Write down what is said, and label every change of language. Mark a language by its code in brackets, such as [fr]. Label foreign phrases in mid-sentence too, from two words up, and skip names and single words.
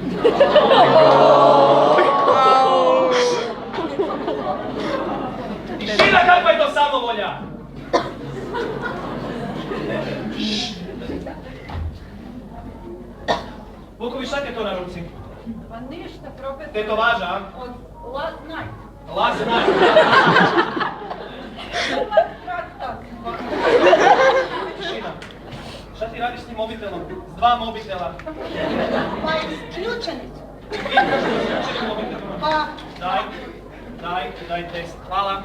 [bs] Tišina, kakva je to samovolja? Vuković, šta ti je to na ruci? Pa ništa, profesor. Tetovaža, a? [en] Od last night. Last night. [bs] Tišina. Šta ti radiš s tim mobitelom? S dva mobitela. Pa isključeni su. Isključeni mobitelima. Pa, Daj test. Hvala.